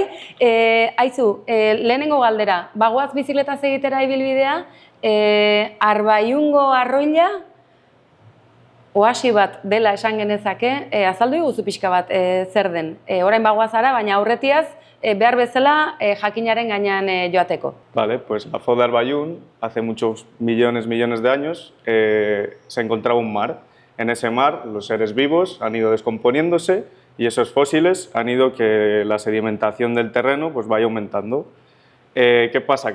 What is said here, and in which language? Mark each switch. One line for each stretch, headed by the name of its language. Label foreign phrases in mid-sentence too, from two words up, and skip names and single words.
Basque: Aizu, lehenengo galdera, bagoaz bizikletaz egitera ibilbidea, Arbaiungo arroila, oasi bat dela esan genezake, azaldu iguzu pixka bat zer den. Orain bagoazara, baina aurretiaz, behar bezala jakinaren gainean joateko.
Spanish: Vale, pues la foz de Arbayún, hace muchos millones de años, se encontraba un mar. En ese mar los seres vivos han ido descomponiéndose y esos fósiles han ido que la sedimentación del terreno pues vaya aumentando. ¿Qué pasa?